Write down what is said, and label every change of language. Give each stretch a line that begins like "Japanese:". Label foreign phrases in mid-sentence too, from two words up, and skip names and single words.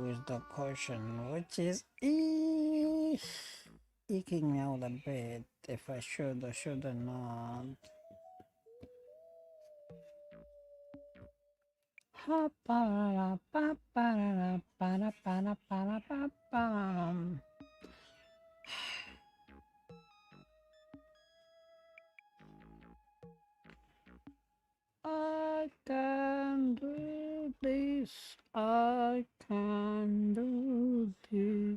English: Is the question, which is eking me out a bit if I should or should I not. Ha, ba, ra, ba, ba, ra, ba, ra, ba, ra, ba, ra, ba, bam. I can do this. I can do this.